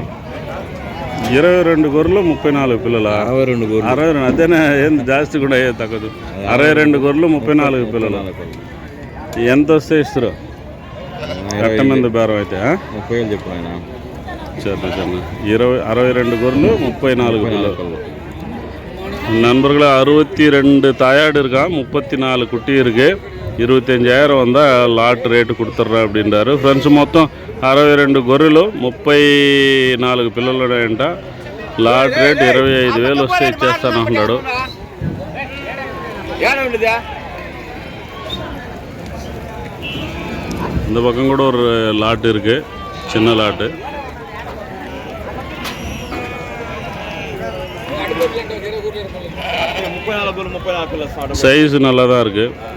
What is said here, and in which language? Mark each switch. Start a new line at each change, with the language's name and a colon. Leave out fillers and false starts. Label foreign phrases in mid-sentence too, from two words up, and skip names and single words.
Telugu: 22 గొర్రెలు 34 పిల్లలు. 62. అదేనా? ఏం జాస్తి కూడా అయ్యే తగ్గదు. 62 గొర్రెలు 34 పిల్లలు. ఎంత వస్తే ఇస్తారు? కట్ట మీద బేరం అయితే 30,000 చెప్పు ఆయన. சரி. 62 గొర్రెలు 34 పిల్లలు.
Tamil: நண்பர்களே, 62 தாயாடு இருக்கா, 34 குட்டி இருக்குது. 25,000 வந்தால்
English: lot rate
Tamil: கொடுத்துட்றேன் அப்படின்றாரு.
Telugu: ఫ్రెండ్స్, మొత్తం 62 గొర్రెలు 34 పిల్లలు అంట.
English: lot rate
Telugu: 25,000 వస్తే ఇచ్చేస్తాను అన్నాడు.
Tamil: இந்த பக்கம் கூட ஒரு லாட் இருக்குது, சின்ன லாட்டு. சைஸ் நல்லா தான் இருக்குது.